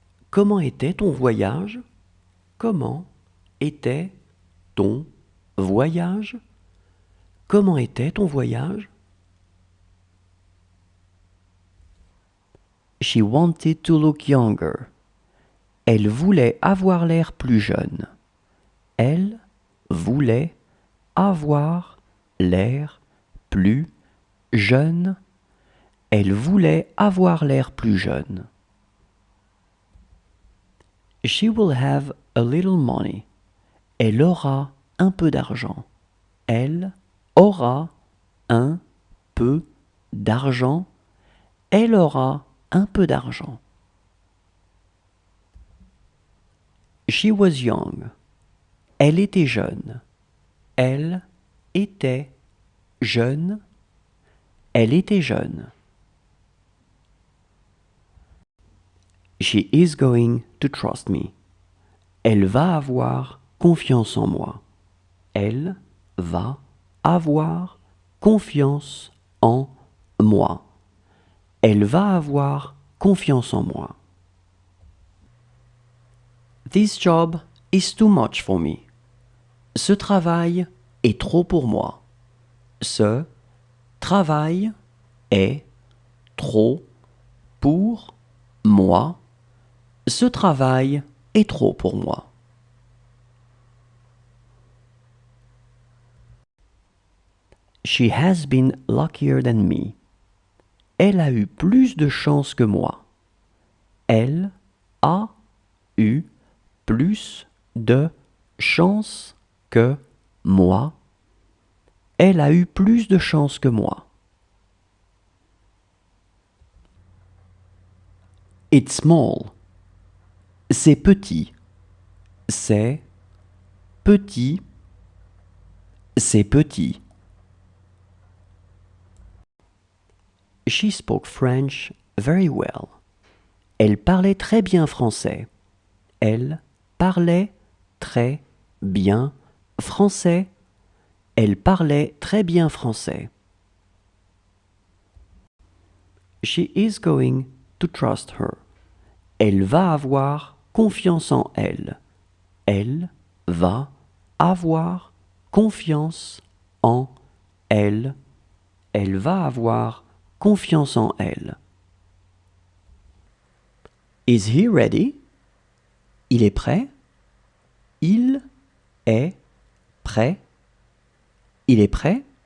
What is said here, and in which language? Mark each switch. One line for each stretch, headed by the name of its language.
French: Comment était ton voyage? Comment était ton voyage? Comment était ton voyage?
English: She wanted to look younger.
French: Elle voulait avoir l'air plus jeune. Elle voulait avoir l'air plus jeune. Elle voulait avoir l'air plus jeune.
English: She will have a little money.
French: Elle aura un peu d'argent. Elle aura un peu d'argent. Elle aura un peu d'argent.
English: She was young.
French: Elle était jeune. Elle était jeune. Elle était jeune.
English: She is going to trust me.
French: Elle va avoir confiance en moi. Elle va avoir confiance en moi. Elle va avoir confiance en moi.
English: This job is too much for me.
French: Ce travail est trop pour moi. Ce travail est trop pour moi. Ce travail est trop pour moi.
English: She has been luckier than me.
French: Elle a eu plus de chance que moi. Elle a eu plus de chance que moi. Elle a eu plus de chance que moi.
English: It's small.
French: C'est petit. C'est petit. C'est petit.
English: She spoke French very well.
French: Elle parlait très bien français. Elle parlait très bien français. Elle parlait très bien français.
English: She is going to trust her.
French: Elle va avoir confiance en elle. Elle va avoir confiance en elle. Elle va avoir confiance en elle.
English: Is he ready?
French: Il est prêt? Il est prêt? Il est prêt?